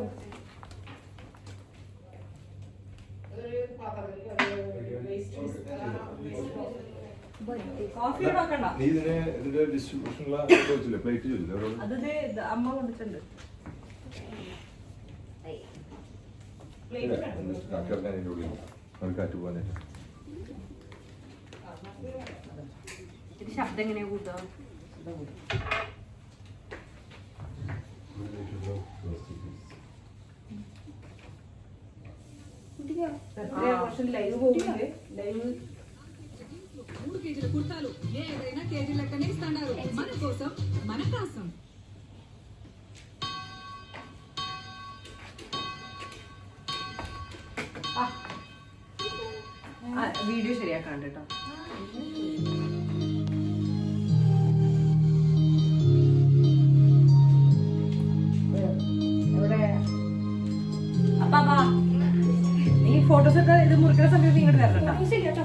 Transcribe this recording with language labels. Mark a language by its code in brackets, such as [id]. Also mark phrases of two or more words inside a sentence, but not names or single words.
[ml] അമ്മ കൊണ്ടിട്ടുണ്ട്. ശബ്ദം എങ്ങനെയാ കൂട്ടാ? [te] లైవ్ పోతుంది లైవ్ కుర్తాలు ఏదైనా కేజీ లెక్కనే ఇస్తున్నారు మన కోసం మన కోసం. [ml] വീഡിയോ ശരിയാക്കാണ്ട് കേട്ടോ. അപ്പാ നീ ഫോട്ടോസ് ഒക്കെ ഇത് മുറിക്കുന്ന സമയത്ത് ഇങ്ങോട്ട് തരണം കേട്ടോ.